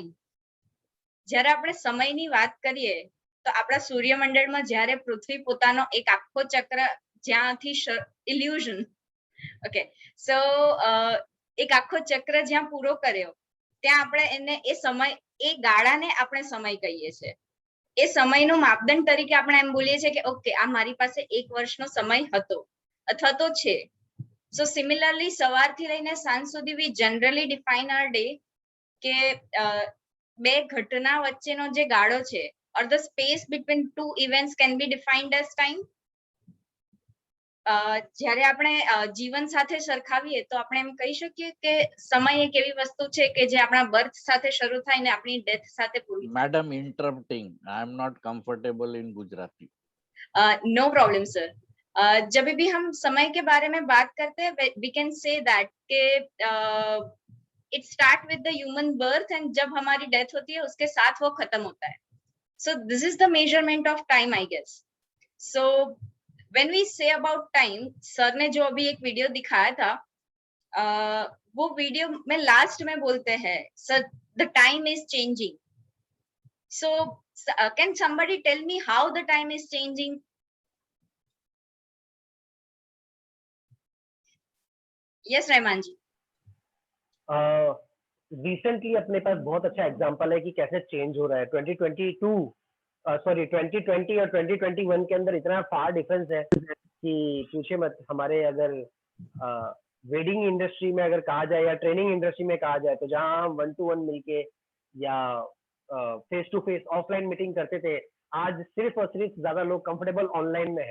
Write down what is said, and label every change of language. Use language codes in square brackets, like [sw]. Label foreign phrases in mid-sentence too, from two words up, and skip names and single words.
[gu] જ્યારે આપણે સમયની વાત કરીએ તો આપણા સૂર્યમંડળમાં જ્યારે પૃથ્વી પોતાનો એક આખો ચક્ર જ્યાંથી [en] illusion okay so [gu] એક આખો ચક્ર જ્યાં પૂરો કર્યો ત્યાં આપણે એને એ સમય એ ગાળાને આપણે સમય કહીએ છીએ. એ સમયનો માપદંડ તરીકે આપણે એમ બોલીએ છીએ કે ઓકે આ મારી પાસે એક વર્ષનો સમય હતો અથવા તો છે. [en] So similarly [gu] સવારથી લઈને સાંજ સુધી [en] we generally define our day [gu] કે બે ઘટના વચ્ચેનો જે ગાળો છે [en] or the space between two events can be defined as time. [gu] જ્યારે આપણે જીવન સાથે સરખાવીએ તો આપણે એમ કહી શકીએ કે સમય એક એવી વસ્તુ છે કે જે આપણા બર્થ સાથે શરૂ થાય ને આપણી ડેથ સાથે પૂરી. [en] Madam interrupting, I am not comfortable in Gujarati. No problem sir. [hi] जब भी हम समय के बारे में बात करते हैं [en] we can say that [hi] कि [en] it start with the human birth and [hi] जब हमारी डेथ होती है उसके साथ वो खत्म होता है. [en] So this is the measurement of time, I guess. So when we say about time, [hi] सर ने जो अभी एक वीडियो दिखाया था, वो वीडियो में लास्ट में बोलते हैं, सर [en] the time is changing. So can somebody tell me how the time is changing? Yes, [hi] रहमान जी. रिसेंटली अपने पास बहुत अच्छा एग्जांपल है कि कैसे चेंज हो रहा है। 2020 और 2021 के अंदर इतना [en] far difference [hi] है कि पूछे मत। हमारे अगर [en] wedding industry [hi] में अगर कहा जाए या [en] training industry [hi] में कहा जाए, तो जहां हम 1-to-1 मिलके या [en] face to face offline meeting [hi] करते थे, आज सिर्फ और सिर्फ ज्यादा लोग [en] comfortable online [hi] में है।